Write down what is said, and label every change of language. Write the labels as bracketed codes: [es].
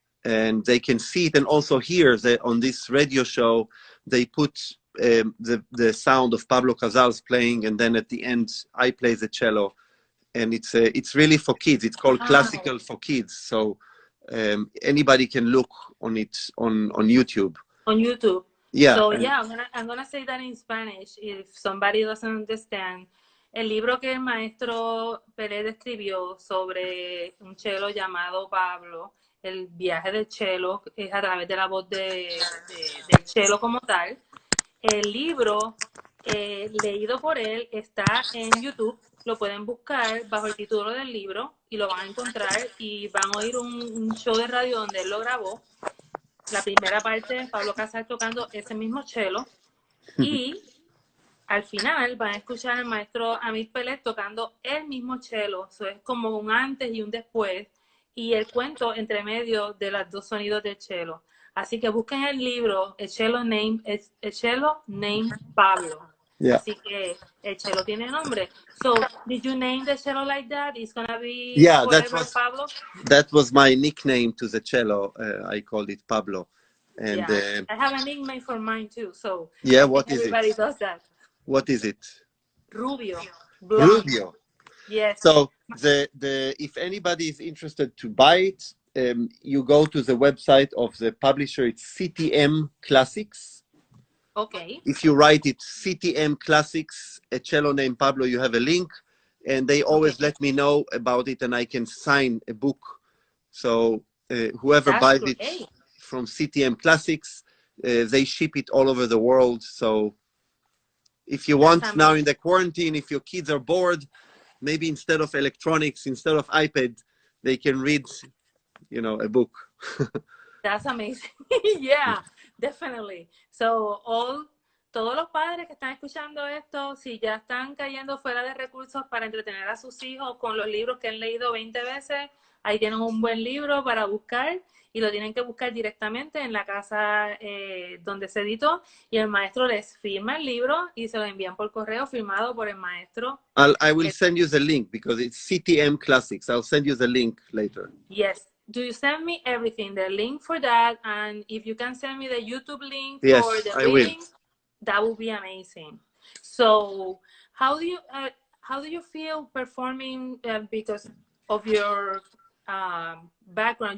[en] and they can see it and also hear that on this radio show they put the sound of Pablo Casals playing, and then at the end I play the cello, and it's really for kids. It's called wow. Classical for Kids. So anybody can look on it on YouTube. On YouTube. Yeah. So yeah, I'm gonna say that in Spanish if somebody doesn't understand. [es] El libro que el maestro Peled escribió sobre un cello llamado Pablo, el viaje del cello, es a través de la voz del cello como tal. El libro leído por él está en YouTube, lo pueden buscar bajo el título del libro y lo van a encontrar y van a oír un show de radio donde él lo grabó. La primera parte, Pablo Casals tocando ese mismo cello, y al final van a escuchar al maestro Amit Peled tocando el mismo cello. Eso es como un antes y un después, y el cuento entre medio de los dos sonidos del cello. Así que busquen el libro, el cello name Pablo. [en] Yeah. [es] Así que el cello tiene nombre. [en] So, did you name the cello like that? It's gonna be forever Pablo? That was my nickname to the cello. I called it Pablo. And yeah, I have a nickname for mine too. So yeah, what is everybody it? does that. What is it? Rubio. Blonde. Rubio. Yes. So if anybody is interested to buy it, you go to the website of the publisher. It's CTM Classics. Okay. If you write it CTM Classics, a cello named Pablo, you have a link, and they always let me know about it, and I can sign a book. So whoever buys it from CTM Classics, they ship it all over the world. So if you want now in the quarantine, if your kids are bored, maybe instead of electronics, instead of iPad, they can read, a book. That's amazing. Yeah, definitely. [es] So todos los padres que están escuchando esto, si ya están cayendo fuera de recursos para entretener a sus hijos con los libros que han leído 20 veces, ahí tienen un buen libro para buscar, y lo tienen que buscar directamente en la casa donde se editó, y el maestro les firma el libro y se lo envían por correo firmado por el maestro. [en] I will send you the link because it's CTM Classics. I'll send you the link later. Yes. Do you send me everything, the link for that, and if you can send me the YouTube link yes, for the reading, will. That would be amazing. So how do you feel performing because of your background?